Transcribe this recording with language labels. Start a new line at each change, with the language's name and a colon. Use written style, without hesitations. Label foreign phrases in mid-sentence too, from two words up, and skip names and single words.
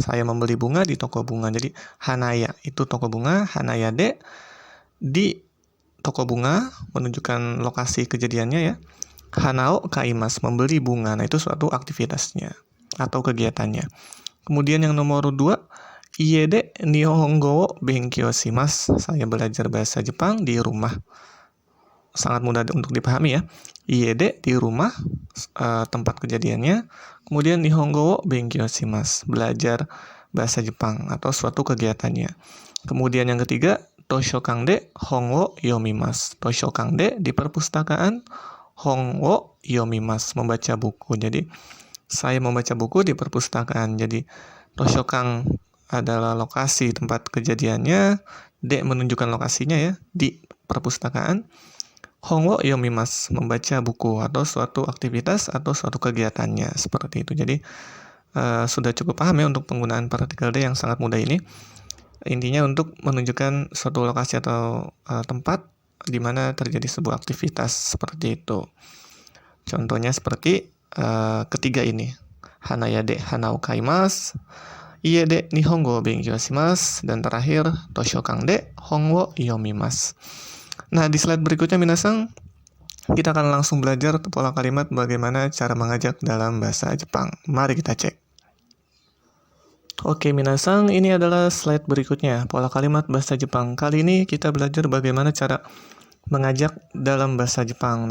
Indonesian: Saya membeli bunga di toko bunga. Jadi hanaya itu toko bunga,
Japanese: 花屋で
Indonesian: di toko bunga menunjukkan lokasi kejadiannya ya.
Japanese: 花を買います,
Indonesian: membeli bunga. Nah, itu suatu aktivitasnya atau kegiatannya. Kemudian yang nomor 2,
Japanese: 家で日本語を勉強します.
Indonesian: Saya belajar bahasa Jepang di rumah. Sangat mudah untuk dipahami ya.
Japanese: 家で
Indonesian: di rumah, tempat kejadiannya.
Japanese: Kemudian 日本語を勉強します,
Indonesian: belajar bahasa Jepang atau suatu kegiatannya. Kemudian yang ketiga,
Japanese: 図書館で本を読みます. 図書館で
Indonesian: di perpustakaan,
Japanese: 本を読みます
Indonesian: membaca buku. Jadi saya membaca buku di perpustakaan. Jadi Toshokan adalah lokasi tempat kejadiannya, de menunjukkan lokasinya ya di perpustakaan.
Japanese: 本を読みます
Indonesian: membaca buku atau suatu aktivitas atau suatu kegiatannya seperti itu. Jadi sudah cukup paham ya untuk penggunaan partikel de yang sangat mudah ini. Intinya untuk menunjukkan suatu lokasi atau tempat di mana terjadi sebuah aktivitas seperti itu. Contohnya seperti ketiga ini.
Japanese: 花屋で花を買います、家で日本語勉強します,
Indonesian: dan terakhir
Japanese: 図書館で本を読みます.
Indonesian: Nah, di slide berikutnya minasang, kita akan langsung belajar pola kalimat bagaimana cara mengajak dalam bahasa Jepang. Mari kita cek. Oke, minasang, ini adalah slide berikutnya, pola kalimat bahasa Jepang. Kali ini kita belajar bagaimana cara mengajak dalam bahasa Jepang.